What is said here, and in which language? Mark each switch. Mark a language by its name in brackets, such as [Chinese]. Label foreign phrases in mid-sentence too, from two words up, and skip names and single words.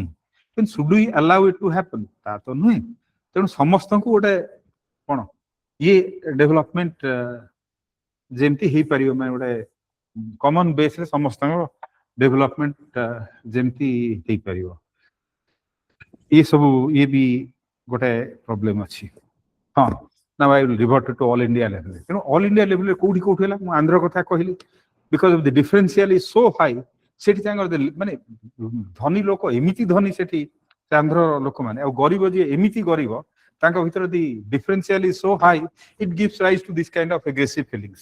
[Odia] କିନ୍ତୁ [English] should we allow it to happen, [Odia] ତା ତ ନୁହେଁ। ତେଣୁ ସମସ୍ତଙ୍କୁ ଗୋଟେ କଣ ଇଏ ଡେଭଲପମେଣ୍ଟ ଯେମିତି ହେଇପାରିବ, ମାନେ ଗୋଟେ [English] common base [Odia] ସମସ୍ତଙ୍କର ଡେଭଲପମେଣ୍ଟ ଯେମିତି ହେଇପାରିବ, ଇଏ ସବୁ ଇଏ ବି ଗୋଟେ ପ୍ରୋବ୍ଲେମ ଅଛି। ହଁ, [English] now I will revert to all India level. [Odia] ତେଣୁ [English] all India level [Odia] କୋଉଠି ହେଲା, ମୁଁ ଆନ୍ଧ୍ର କଥା କହିଲି, [English] because of the differential is so high. [Odia] ସେଠି ତାଙ୍କର ମାନେ ଧନୀ ଲୋକ ଏମିତି ଧନୀ ସେଠି ଆନ୍ଧ୍ର ଲୋକମାନେ, ଆଉ ଗରିବ ଯିଏ ଏମିତି ଗରିବ, ତାଙ୍କ ଭିତରେ [English] the differential is so high, it gives rise to this kind of aggressive feelings.